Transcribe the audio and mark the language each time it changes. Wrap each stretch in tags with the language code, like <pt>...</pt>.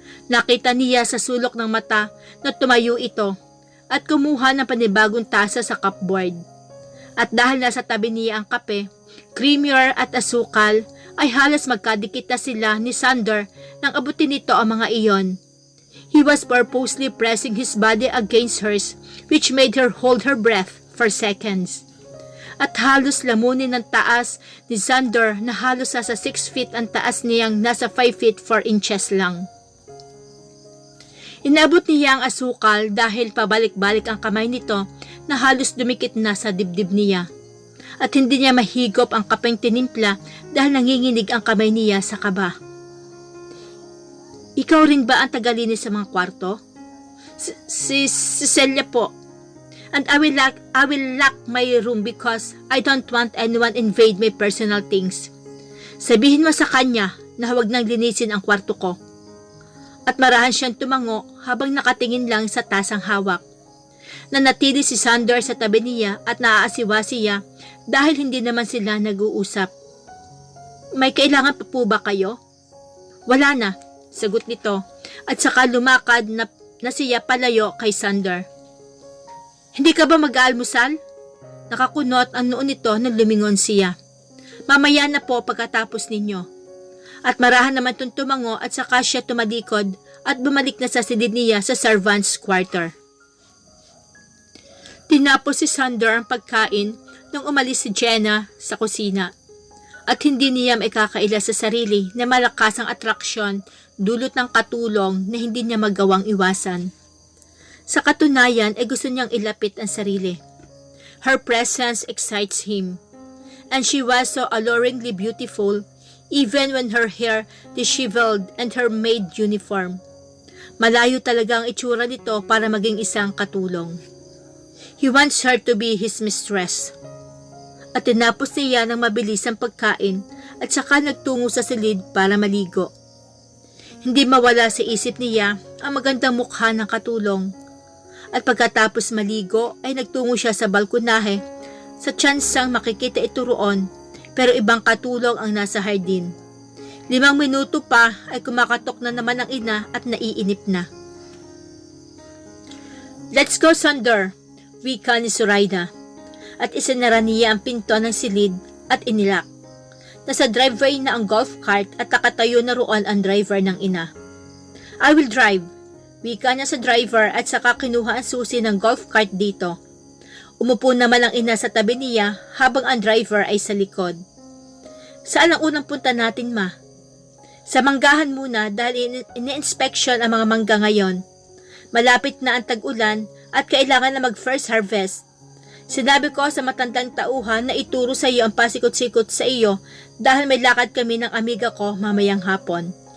<tl>Nakita niya sa sulok ng mata na tumayo ito at kumuha ng panibagong tasa sa cupboard. At dahil nasa tabi niya ang kape, creamier at asukal, ay halos magkadikit na sila ni Sander nang abutin nito ang mga iyon.</tl> <en>He was purposely pressing his body against hers, which made her hold her breath for seconds.</en> <tl>At halos lamunin ng taas ni Sander na halos nasa 6 feet ang taas niyang nasa 5 feet 4 inches lang. Inabot niya ang asukal dahil pabalik-balik ang kamay nito na halos dumikit na sa dibdib niya. At hindi niya mahigop ang kapeng tinimpla dahil nanginginig ang kamay niya sa kaba. "Ikaw rin ba ang tagalinis sa mga kwarto?" Si Celia po.</tl> <en>"And I will lock my room because I don't want anyone invade my personal things.</en> <tl>Sabihin mo sa kanya na huwag nang linisin ang kwarto ko." At marahan siyang tumango habang nakatingin lang sa tasang hawak. Nanatili si Sander sa tabi niya at naaasiwa siya dahil hindi naman sila nag-uusap. "May kailangan pa po ba kayo?" "Wala na," sagot nito at saka lumakad na siya palayo kay Sander. "Hindi ka ba mag-aalmusal?" Nakakunot ang noon nito nang lumingon siya. "Mamaya na po pagkatapos ninyo." At marahan naman itong tumango at saka siya tumalikod at bumalik na sa silid niya sa servant's quarter. Tinapos si Sander ang pagkain nung umalis si Jenna sa kusina. At hindi niya maikakaila sa sarili na malakas ang atraksyon dulot ng katulong na hindi niya magawang iwasan. Sa katunayan ay gusto niyang ilapit ang sarili.</tl> <en>Her presence excites him. And she was so alluringly beautiful even when her hair disheveled and her maid uniform.</en> <tl>Malayo talaga ang itsura nito para maging isang katulong.</tl> <en>He wants her to be his mistress.</en> <tl>At tinapos niya ng mabilis ang pagkain at saka nagtungo sa silid para maligo. Hindi mawala sa isip niya ang magandang mukha ng katulong. At pagkatapos maligo ay nagtungo siya sa balkonahe sa tsansang makikita ito roon pero ibang katulong ang nasa hardin. 5 minuto pa ay kumakatok na naman ang ina at naiinip na.</tl> <en>"Let's go, Sander,"</en> <tl>wika ni Zoraida. At isinara niya ang pinto ng silid at inilak. Nasa driveway na ang golf cart at nakatayo na roon ang driver ng ina.</tl> <en>"I will drive,"</en> <tl>wika niya sa driver at saka kinuha ang susi ng golf cart dito. Umupo naman ang ina sa tabi niya habang ang driver ay sa likod. "Saan ang unang punta natin, ma?" "Sa manggahan muna dahil ini-inspection ang mga mangga ngayon. Malapit na ang tag-ulan at kailangan na mag-first harvest. Sinabi ko sa matandang tauhan na ituro sa iyo ang pasikot-sikot sa iyo dahil may lakad kami ng amiga ko mamayang hapon.</tl>